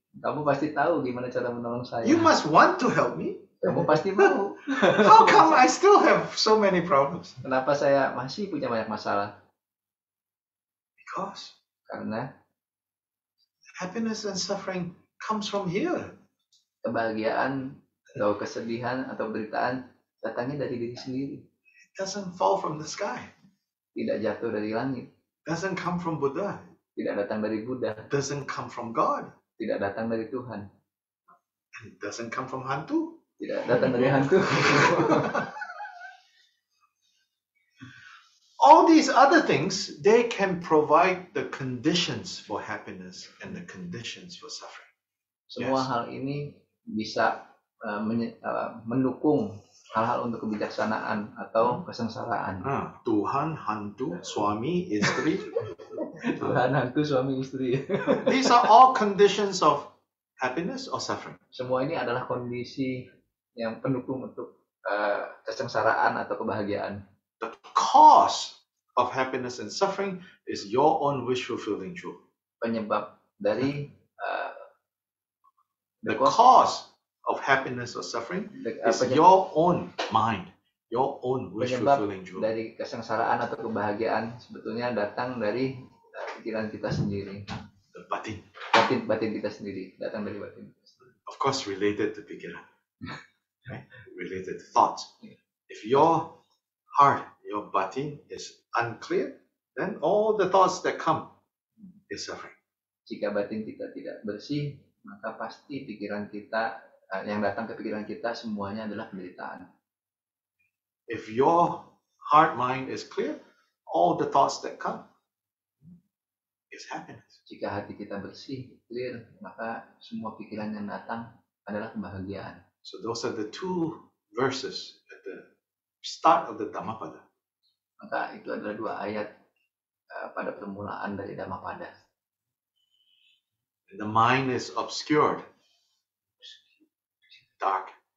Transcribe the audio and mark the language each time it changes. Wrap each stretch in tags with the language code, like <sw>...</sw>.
<id>Kamu pasti tahu gimana cara menolong saya.</id> <en>You must want to help me.</en> <id>Kamu pasti mau.</id> <en>How come I still have so many problems?</en> <id>Kenapa saya masih punya banyak masalah?</id> <en>Because</en> <id>Karena</id> <en>happiness and suffering comes from here.</en> <id>kebahagiaan atau kesedihan atau penderitaan datangnya dari diri sendiri.</id> <en>It doesn't fall from the sky.</en> <id>Tidak jatuh dari langit.</id> <en>Doesn't come from Buddha.</en> <id>Tidak datang dari Buddha.</id> <en>Doesn't come from God.</en> <id>Tidak datang dari Tuhan.</id> <en>And it doesn't come from hantu.</en> <id>Tidak datang dari hantu.</id> <en>All these other things, they can provide the conditions for happiness and the conditions for suffering.</en> <id>Semua</id> <en>Yes.</en> <id>hal ini bisa mendukung hal-hal untuk kebijaksanaan atau kesengsaraan. Tuhan, hantu, suami, istri. Tuhan, hantu, suami, istri.</id> <en>These are all conditions of happiness or suffering.</en> <id>Semua ini adalah kondisi yang pendukung untuk kesengsaraan atau kebahagiaan.</id> <en>The cause of happiness and suffering is your own wish fulfilling truth.</en> <id>Penyebab dari</id> <en>The cause of happiness or suffering is your own mind, your own wish</en> <id>penyebab</id> <en>fulfilling truth.</en> <id>dari kesengsaraan atau kebahagiaan sebetulnya datang dari pikiran kita sendiri.</id> <en>The batin.</en> <id>Batin kita sendiri, datang dari batin.</id> <en>Of course, related to pikiran, right? Related to thoughts. If your heart, your batin is unclear, then all the thoughts that come is suffering.</en> <id>Jika batin kita tidak bersih, maka pasti pikiran kita, yang datang ke pikiran kita semuanya adalah penderitaan.</id> <en>If your heart mind is clear, all the thoughts that come is happiness.</en> <id>Jika hati kita bersih, clear, maka semua pikiran yang datang adalah kebahagiaan.</id> <en>So those are the two verses at the start of the Dhammapada.</en> <id>Maka itu adalah dua ayat pada permulaan dari Dhammapada.</id> <en>The mind is obscured, dark.</en>